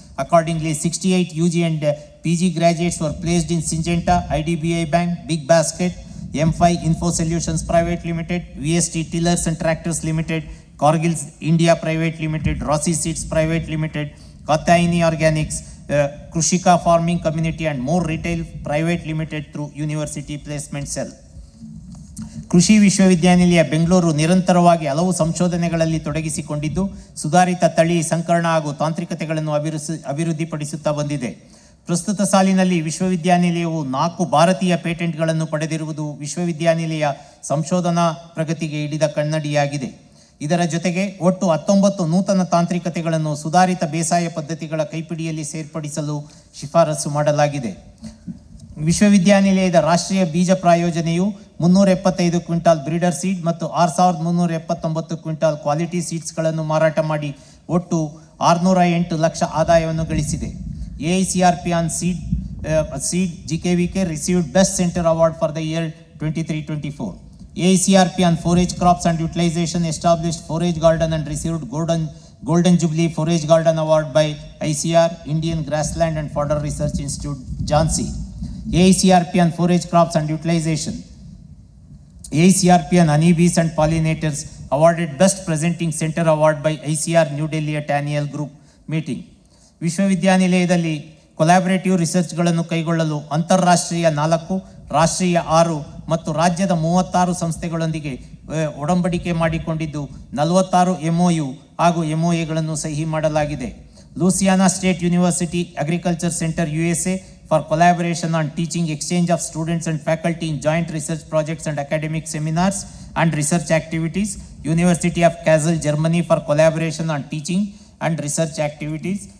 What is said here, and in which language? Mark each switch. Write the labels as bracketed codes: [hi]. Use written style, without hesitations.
[en] Accordingly, 68 UG and PG graduates were placed in Syngenta, IDBI Bank, Big Basket, M5 Info Solutions Private Limited, VST Tillers and Tractors Limited, Cargill India Private Limited, Rossi Seeds Private Limited, Katyayani Organics, Krushika Farming Community and more retail private limited through University Placement Cell. [kn] ಕೃಷಿ ವಿಶ್ವವಿದ್ಯಾನಿಲಯ ಬೆಂಗಳೂರು ನಿರಂತರವಾಗಿ ಹಲವು ಸಂಶೋಧನೆಗಳಲ್ಲಿ ತೊಡಗಿಸಿಕೊಂಡಿದ್ದು ಸುಧಾರಿತ ತಳಿ ಸಂಕರಣ ಹಾಗೂ ತಾಂತ್ರಿಕತೆಗಳನ್ನು ಅಭಿವೃದ್ಧಿಪಡಿಸುತ್ತಾ ಬಂದಿದೆ. ಪ್ರಸ್ತುತ ಸಾಲಿನಲ್ಲಿ ವಿಶ್ವವಿದ್ಯಾನಿಲಯವು 4 ಭಾರತೀಯ ಪೇಟೆಂಟ್ಗಳನ್ನು ಪಡೆದಿರುವುದು ವಿಶ್ವವಿದ್ಯಾನಿಲಯ ಸಂಶೋಧನಾ ಪ್ರಗತಿಗೆ ಹಿಡಿದ ಕನ್ನಡಿಯಾಗಿದೆ. ಇದರ ಜೊತೆಗೆ ಒಟ್ಟು 19 ನೂತನ ತಾಂತ್ರಿಕತೆಗಳನ್ನು ಸುಧಾರಿತ ಬೇಸಾಯ ಪದ್ಧತಿಗಳ ಕೈಪಿಡಿಯಲ್ಲಿ ಸೇರ್ಪಡಿಸಲು ಶಿಫಾರಸು ಮಾಡಲಾಗಿದೆ. ವಿಶ್ವವಿದ್ಯಾನಿಲಯದ ರಾಷ್ಟ್ರೀಯ ಬೀಜ ಪ್ರಾಯೋಜನೆಯು 375 ಕ್ವಿಂಟಾಲ್ ಬ್ರೀಡರ್ ಸೀಡ್ ಮತ್ತು 6379 ಕ್ವಿಂಟಾಲ್ ಕ್ವಾಲಿಟಿ ಸೀಡ್ಸ್ಗಳನ್ನು ಮಾರಾಟ ಮಾಡಿ ಒಟ್ಟು 608 ಲಕ್ಷ ಆದಾಯವನ್ನು ಗಳಿಸಿದೆ. [en] AICRP on seed GKVK received Best Center Award for the year 23-24. AICRP on forage crops and utilization established Forage Garden and received Golden Jubilee Forage Garden Award by ICR, Indian Grassland and Fodder Research Institute, Jhansi. AICRP on forage crops and utilization. AICRP on honeybees and pollinators awarded Best Presenting Center Award by ICR New Delhi at annual group meeting. [kn] ವಿಶ್ವವಿದ್ಯಾನಿಲಯದಲ್ಲಿ collaborative ರಿಸರ್ಚ್ಗಳನ್ನು ಕೈಗೊಳ್ಳಲು ಅಂತಾರಾಷ್ಟ್ರೀಯ 4, ರಾಷ್ಟ್ರೀಯ 6 ಮತ್ತು ರಾಜ್ಯದ 36 ಸಂಸ್ಥೆಗಳೊಂದಿಗೆ ಒಡಂಬಡಿಕೆ ಮಾಡಿಕೊಂಡಿದ್ದು 46 MOU ಹಾಗೂ MOAಗಳನ್ನು ಸಹಿ ಮಾಡಲಾಗಿದೆ. [en] Louisiana State University Agriculture Centre USA for collaboration on teaching, exchange of students and faculty in joint research projects and academic seminars and research activities. University of Kassel, Germany for collaboration on teaching and research activities.